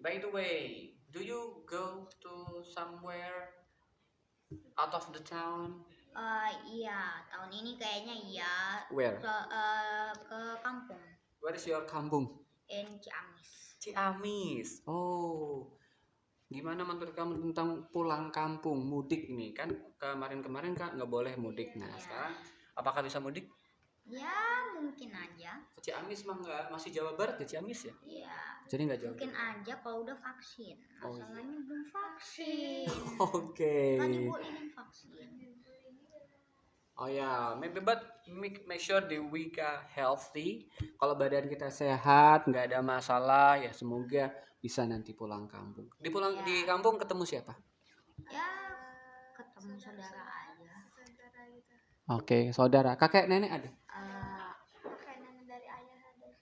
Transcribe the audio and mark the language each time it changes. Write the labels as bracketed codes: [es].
[en] By the way, do you go to somewhere out of the town? [id] Iya, tahun ini kayaknya iya. [en] Where? [id] Ke kampung. [en] Where is your kampung? In Ciamis. Ciamis. Oh. [id] Gimana menurut kamu tentang pulang kampung, mudik ini? Kan kemarin Kak nggak boleh mudik. Nah, sekarang apakah bisa mudik? Ya, mungkin aja. Ke Ciamis mah nggak, masih Jawa Barat ke Ciamis ya? Iya. Jadi nggak jauh. Mungkin aja kalau udah vaksin. Oh, Masalahnya belum vaksin. Oke. Kan dibolehin vaksin. [en] Oh ya, maybe but make sure we are healthy. [id] Kalau badan kita sehat, nggak ada masalah, ya semoga bisa nanti pulang kampung. Di kampung ketemu siapa? Ya ketemu saudara aja. Saudara gitu. Oke, saudara. Kakek nenek ada? Kayak nenek dari ayah ada.